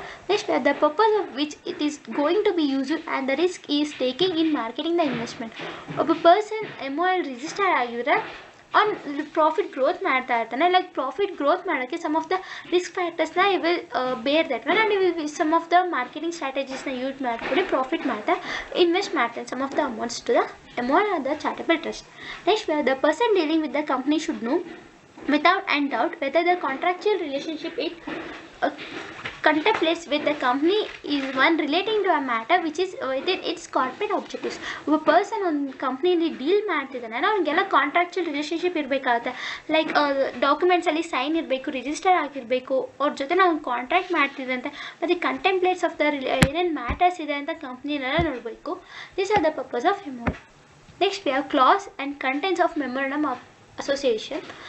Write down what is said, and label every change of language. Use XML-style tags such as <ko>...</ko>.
<en>Next, the purpose of which it is going to be used and the risk is taking in marketing the investment.</en> <kn>ಒಬ್ಬ person MOA register ಆಗಿದ್ರೆ on profit growth ಮಾಡ್ತಾ ಇರ್ತಾನೆ. Like profit growth ಮಾಡೋಕ್ಕೆ some of the risk ಫ್ಯಾಕ್ಟರ್ಸ್ನ</kn> <en>if bear that one</en> <kn>and ಇವ್ some of the marketing ಸ್ಟ್ರಾಟಜೀಸ್ನ use ಮಾಡಿಕೊಂಡು profit ಮಾಡ್ತಾ ಇನ್ವೆಸ್ಟ್ ಮಾಡ್ತಾನೆ some of the amounts</kn> <en>To the MOA or the charitable trust. Next, the person dealing with the company should know without and doubt whether the contractual relationship it contemplates with the company is one relating to a matter which is within its corporate objectives.</en> <kn>ಒಬ್ಬ person ಒಂದು ಕಂಪ್ನಿಯಲ್ಲಿ deal ಮಾಡ್ತಿದ್ದಾನೆ, ಅವ್ನಿಗೆಲ್ಲ contractual relationship ಇರಬೇಕಾಗುತ್ತೆ. Like ಡಾಕ್ಯುಮೆಂಟ್ಸಲ್ಲಿ sign ಇರಬೇಕು, register ಆಗಿರಬೇಕು, ಅವ್ರ ಜೊತೆ ನಾವು ಕಾಂಟ್ರಾಕ್ಟ್ ಮಾಡ್ತಿದ್ದಂತೆ ಮತ್ತು ಕಂಟೆಂಪ್ಲೇಟ್ಸ್ ಆಫ್ ದ ಏನೇನು ಮ್ಯಾಟರ್ಸ್ ಇದೆ ಅಂತ ಕಂಪ್ನಿನೆಲ್ಲ ನೋಡಬೇಕು.</kn> <en>This are the purpose of MOA. Next we have clause and contents of memorandum of association.</en>